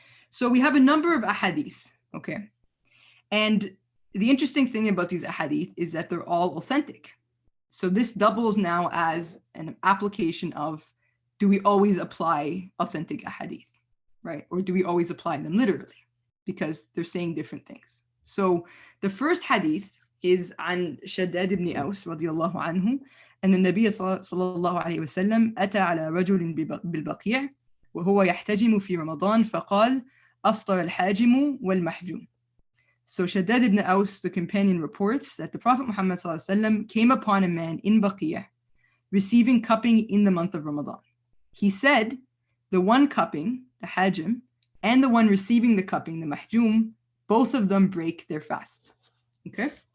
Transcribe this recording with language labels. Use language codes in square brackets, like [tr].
[en] So we have a number of ahadith, okay? And the interesting thing about these ahadith is that they're all authentic. So this doubles now as an application of, do we always apply authentic ahadith, right? Or do we always apply them literally? Because they're saying different things. So the first hadith is [ar] عن شداد بن أوس رضي الله عنه أن النبي صلى الله عليه وسلم أتى على رجل بالبقيع وهو يحتجم في رمضان فقال أفطر الحاجم والمحجوم. [en] So Shaddad ibn Aus, the companion, reports that the Prophet Muhammad ﷺ came upon a man in Baqiyah receiving cupping in the month of Ramadan. He said, the one cupping, the hajim, and the one receiving the cupping, the mahjum, both of them break their fast. Okay?